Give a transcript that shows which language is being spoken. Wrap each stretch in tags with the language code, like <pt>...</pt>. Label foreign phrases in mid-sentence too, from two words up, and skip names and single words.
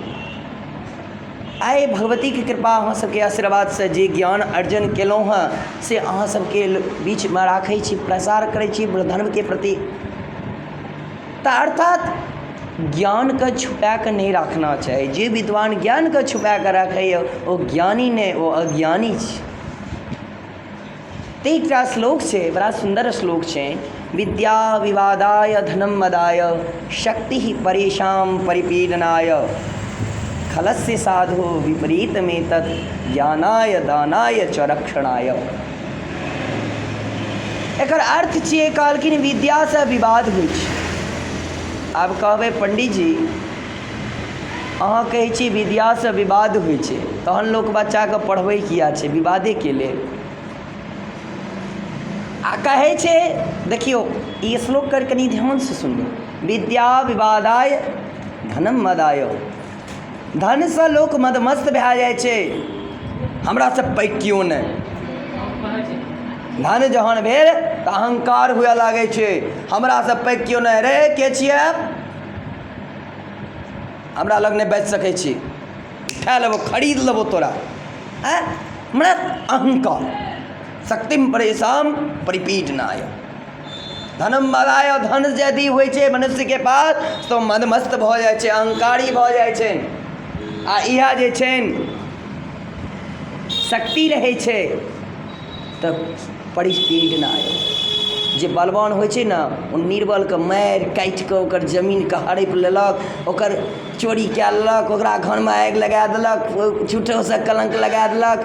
<mai>आइ भगवती के कृपा अहाँ सबके आशीर्वाद से जे ज्ञान अर्जन केलहुँ हँ से अहाँ सबके बीच में राखै छी, प्रसार करै छी धर्म के प्रति। तऽ अर्थात ज्ञान के छुपा कऽ नहीं रखना चाही, जे विद्वान ज्ञान के छुपा कऽ रखैए ओ ज्ञानी नहीं ओ अज्ञानी छै। तऽ एकटा श्लोक छै, बड़ा सुंदर श्लोक छै,</mai> <sa>विद्या विवादाय धनम मदाय शक्ति परेशान परिपीडनाय खलस्य साधो विपरीत में तत् ज्ञानाय दानाय च रक्षणाय।</sa> <mai>एकर अर्थ छियै, कहलखिन विद्या से विवाद होइ छै। आब कहबै पंडित जी अहाँ कहै छी विद्या से विवाद होइ छै, तहन लोक बच्चाके पढ़बै किया छै, विवादे के लेल। आ कहै छै, देखियौ ई श्लोक कर कनि ध्यान से सुनियौ,</mai> <sa>विद्या विवादाय धनम मदाय,</sa> <mai>धन से लोक मदमस्त भए जाइ छै, हमरा से पैघ कियो नहि। धन जहन भेल तऽ अहंकार हुए लागै छै, हमरा से पैघ कियो नहि, रे के छियै हमरा लग नहीं बेच सकै छी, उठा लेबो खरीद लेबो तोरा, हमरा अहंकार।</mai> <sa>शक्तिम परेशान परिपीडनाय धनम मदाय,</sa> <mai>धन यदि होइ छै मनुष्य के पास तो मदमस्त भऽ जाइ छै, अहंकारी भऽ जाइ छै। आ इहा जे छै शक्ति रहै छै तऽ परिपीडनाय, जे बलवान होइ छै ने ओ निर्बलके मारि काटि कऽ ओकर जमीनके हड़पि लेलक, ओकर चोरी कए लेलक, ओकरा घरमे आगि लगा देलक, झूठोसँ कलंक लगा देलक।</mai>